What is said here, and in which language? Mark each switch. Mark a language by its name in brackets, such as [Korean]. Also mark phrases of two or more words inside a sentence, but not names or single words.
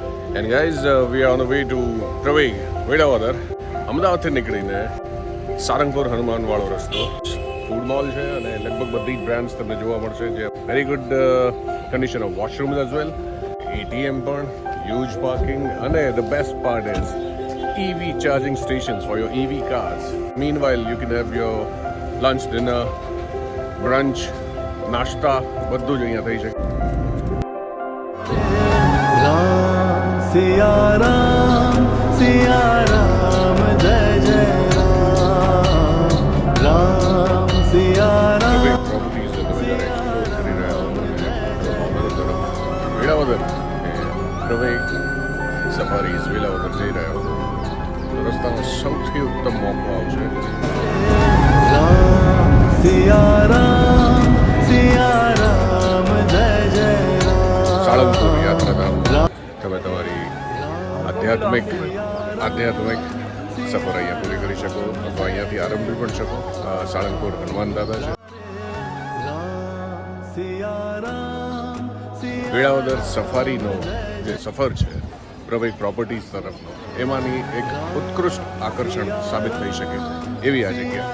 [English] And guys, we are on the way to Praveg, [Gujarati] વેળાવદર. અમદાવાદથી નીકળીને સારંગપુર હનુમાનવાળો રસ્તો. [English] food mall [Gujarati] છે અને લગભગ બધી જ બ્રાન્ડ્સ તમને જોવા મળશે જે [English] very good condition of washrooms as well, એટીએમ પણ, huge parking અને the best part is EV charging stations for your EV cars. Meanwhile, you can have your lunch, dinner, brunch, [Gujarati] નાસ્તા બધું જ અહીંયા થઈ શકે. [Hindi] सिया राम जय जय राम सिया राम. [Gujarati] પ્રોપર્ટીઝ તમે જ્યારે એક્સપ્લોર કરી રહ્યા હો ભાવનગર તરફ વેળાવદર પ્રવેગ સફારીઝ વેળાવદર જઈ રહ્યા હો તો રસ્તાનો સૌથી ઉત્તમ મોકો આવશે [Hindi] सिया राम जय जय [Gujarati] સાળંગપુર યાત્રાધામ. તમે તમારી આધ્યાત્મિક સફર અહીંયા પૂરી કરી શકો અથવા અહીંયાથી આરંભી પણ શકો. સાળંગપુર હનુમાન દાદા છે. વેળાવદર સફારીનો જે સફર છે પ્રવેગ પ્રોપર્ટીઝ તરફનો, એમાંની એક ઉત્કૃષ્ટ આકર્ષણ સાબિત થઈ શકે એવી આ જગ્યા.